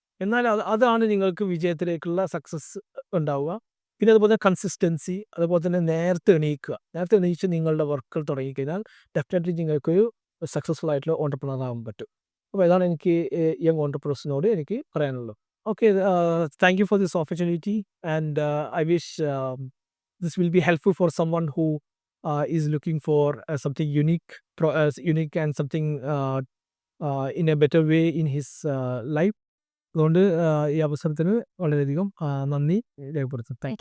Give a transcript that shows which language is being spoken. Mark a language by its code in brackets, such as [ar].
[ml] എന്നാൽ അതാണ് നിങ്ങൾക്ക് വിജയത്തിലേക്കുള്ള സക്സസ് ഉണ്ടാവുക. പിന്നെ അതുപോലെ കൺസിസ്റ്റൻസി, അതുപോലെ തന്നെ നേരത്തെ എണീച്ച് നിങ്ങളുടെ വർക്കുകൾ തുടങ്ങിക്കഴിഞ്ഞാൽ ഡെഫിനറ്റ്ലി നിങ്ങൾക്കൊരു സക്സസ്ഫുൾ ആയിട്ടുള്ള ഓൺടർപ്രണർ ആകാൻ പറ്റും. അപ്പോൾ ഇതാണ് എനിക്ക് യങ് ഓൺടർപ്രണേഴ്സിനോട് എനിക്ക് പറയാനുള്ളത്. [en] Okay, thank you for this opportunity and I wish this will be helpful for someone who is looking for something unique and something in a better way in his life. [ml] അതുകൊണ്ട് ഈ അവസരത്തിന് വളരെയധികം നന്ദി രേഖപ്പെടുത്തുന്നു.